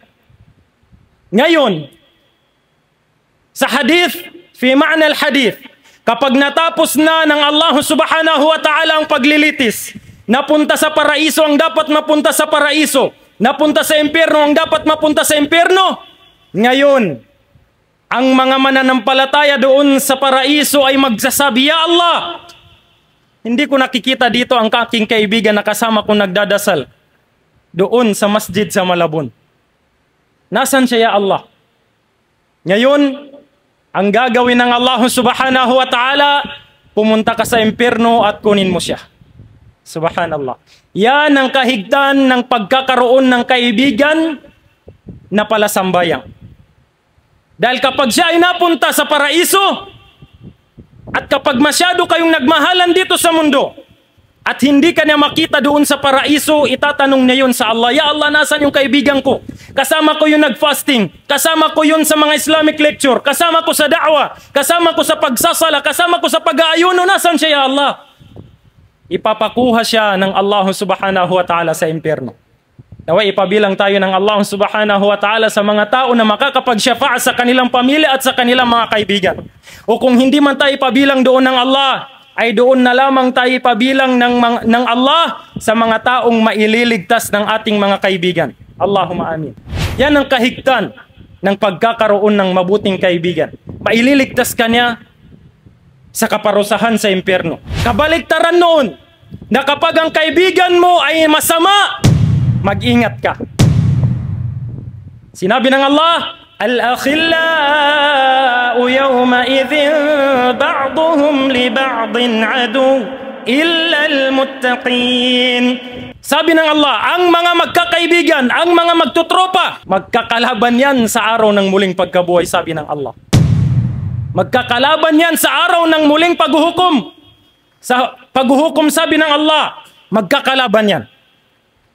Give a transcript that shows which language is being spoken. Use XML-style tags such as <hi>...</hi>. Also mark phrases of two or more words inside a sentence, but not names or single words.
<tl>Ngayon, sa hadith,</tl> <ar>في معنى الحديث,</ar> <tl>kapag natapos na ng Allah</tl> <ar>سبحانه وتعالى</ar> <tl>ang paglilitis, napunta sa paraiso ang dapat mapunta sa paraiso, napunta sa impyerno ang dapat mapunta sa impyerno, ngayon, ang mga mananampalataya doon sa paraiso ay magsasabi,</tl> <ar>يا الله,</ar> <tl>hindi ko nakikita dito ang aking kaibigan na kasama kong nagdadasal doon sa masjid sa Malabon. Nasaan siya,</tl> <ar>يا الله?</ar> <tl>Ngayon, ang gagawin ng Allah</tl> <ar>سبحانه وتعالى,</ar> <tl>pumunta ka sa impyerno at kunin mo siya. Subhanallah. Yan ang kahigtan ng pagkakaroon ng kaibigan na palasambayang. Dahil kapag siya ay napunta sa paraiso, at kapag masyado kayong nagmahalan dito sa mundo, at hindi ka niya makita doon sa paraiso, itatanong niya yun sa Allah,</tl> <ar>يا الله,</ar> <tl>nasan yung kaibigan ko? Kasama ko yung nag-fasting, kasama ko yun sa mga</tl> <en>Islamic lecture,</en> <tl>kasama ko sa da'wa, kasama ko sa pagsasala, kasama ko sa pag-aayuno, nasan siya,</tl> <ar>يا الله?</ar> <tl>Ipapakuha siya ng Allah</tl> <ar>سبحانه وتعالى</ar> <tl>sa impyerno. Naway ipabilang tayo ng Allah</tl> <ar>سبحانه وتعالى</ar> <tl>sa mga tao na makakapagsyafa'a sa kanilang pamilya at sa kanilang mga kaibigan. O kung hindi man tayo ipabilang doon ng Allah, ay doon na lamang tayo ipabilang ng Allah sa mga taong maililigtas ng ating mga kaibigan.</tl> <ar>اللهم آمين.</ar> <tl>Yan ang kahigtan ng pagkakaroon ng mabuting kaibigan. Maililigtas ka niya sa kaparusahan sa impyerno. Kabaligtaran noon na kapag ang kaibigan mo ay masama, mag-ingat ka. Sinabi ng Allah,</tl> <ar>الأخلاء يومئذ بعضهم لبعض عدو إلا المتقين.</ar> <tl>Sabi ng Allah, ang mga magkakaibigan, ang mga magtutropa, magkakalaban yan sa araw ng muling pagkabuhay, sabi ng Allah. Magkakalaban yan sa araw ng muling paghuhukom. Sa paghuhukom, sabi ng Allah, magkakalaban yan.</tl>